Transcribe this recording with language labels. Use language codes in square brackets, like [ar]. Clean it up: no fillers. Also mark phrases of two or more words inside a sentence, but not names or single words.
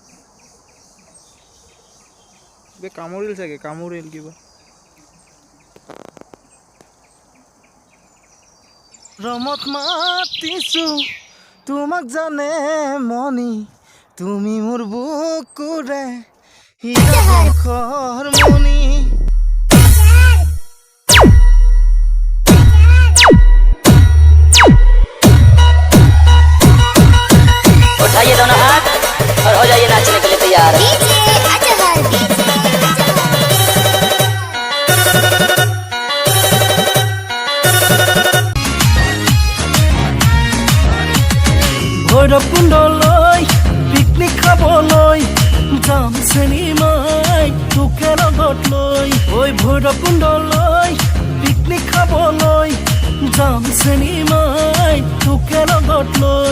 [as] কিবা কামুৰিল চাগে কামুৰিল কিবা ৰমত মাতিছোঁ তোমাক জানে মনি তুমি মোৰ বুকুৰে হীৰাখৰ মনি [hi] उठाइए दोनों हाथ और हो जाइए नाचने के लिए तैयार [as] ভৈৰৱকুণ্ডলৈ পিকনিক খাবলৈ যাম চিনেমাই তোকে লগত লৈ ঐ ভৈৰৱকুণ্ডলৈ পিকনিক খাবলৈ যাম চিনেমাই তোকে লগত লৈ